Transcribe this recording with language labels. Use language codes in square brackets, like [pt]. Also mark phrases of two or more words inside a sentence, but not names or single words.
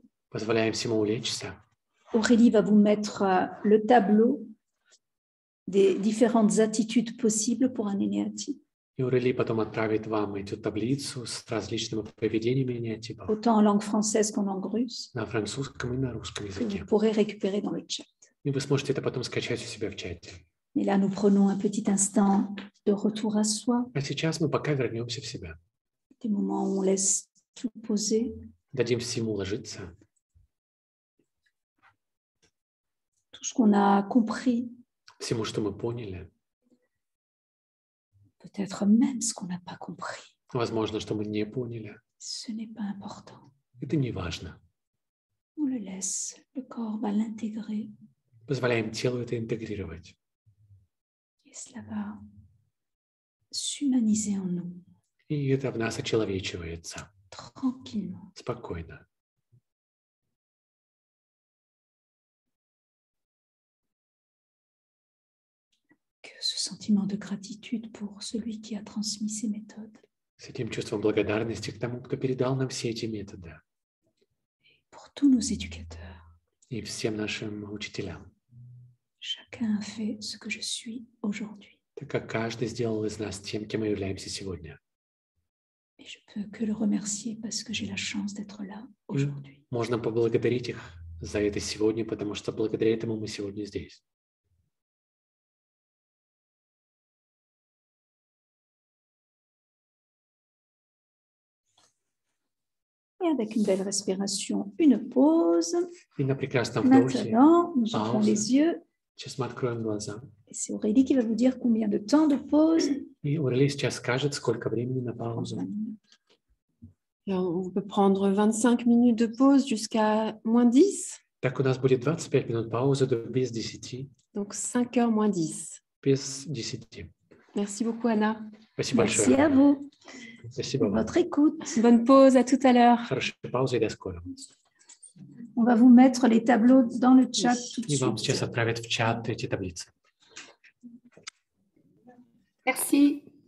[ru] Позволяем всему улечься. [fr] Aurélie va vous mettre le tableau des différentes attitudes possibles pour un énéatype, [ru] И Урели потом отправит вам эту таблицу с различными поведениями эниатипов [fr] autant en langue française qu'en langue russe, [ru] на французском и на русском [fr] que [ru] языке. [fr] vous pourrez récupérer dans le chat. [ru] И вы сможете это потом скачать у себя в чате. [fr] Mais là, nous prenons un petit instant de retour à soi, [ru] А сейчас мы пока вернемся в себя. [fr] des moments où on laisse tout poser, [ru] Дадим всему уложиться. [fr] tout ce qu'on a compris, [ru] Всему, что мы поняли. [fr] peut-être même ce qu'on n'a pas compris. [ru] Возможно, что мы не поняли. [fr] Ce n'est pas important. [ru] Это не важно. [fr] On le laisse, le corps va l'intégrer [ru] Позволяем телу это интегрировать. [fr] et cela va s'humaniser en nous, [ru] И это в нас очеловечивается. [fr] tranquillement. [ru] Спокойно. [fr] Que ce sentiment de gratitude pour celui qui a transmis ces méthodes, [ru] С этим чувством благодарности к тому, кто передал нам все эти методы. [fr] pour tous nos éducateurs. [ru] И всем нашим учителям. [fr] Chacun a fait ce que je suis aujourd'hui. [ru] Так как каждый сделал из нас тем, кем мы являемся сегодня. [fr] Et je peux que le remercier parce que j'ai la chance d'être là aujourd'hui. [ru] Можно поблагодарить их за это сегодня, потому что благодаря этому мы сегодня здесь. [fr] Et avec une belle respiration, une pause. [ru] И на прекрасном вдохе. [fr] Maintenant, nous ouvrons Pause. les yeux. [ru] Сейчас мы откроем глаза. [fr] Et c'est Aurélie qui va vous dire combien de temps de pause. [ru] И Урели сейчас скажет, сколько времени на паузу. [fr] Alors, on peut prendre 25 minutes de pause jusqu'à moins 10. [ru] Так, у нас будет 25 минут паузы до без 10. [fr] Donc 5h moins 10. [ru] Без 10. [fr] Merci beaucoup, Anna. [ru] Спасибо [fr] Merci [ru] большое. [fr] à vous [ru] Спасибо [fr] pour [ru] вам. [fr] votre écoute. Bonne pause, à tout à l'heure. [ru] Хорошей паузы и до скорого. [fr] On va vous mettre les tableaux dans le chat tout de [ru] И вам [fr] suite. [ru] сейчас отправят в чат эти таблицы. [fr] Merci.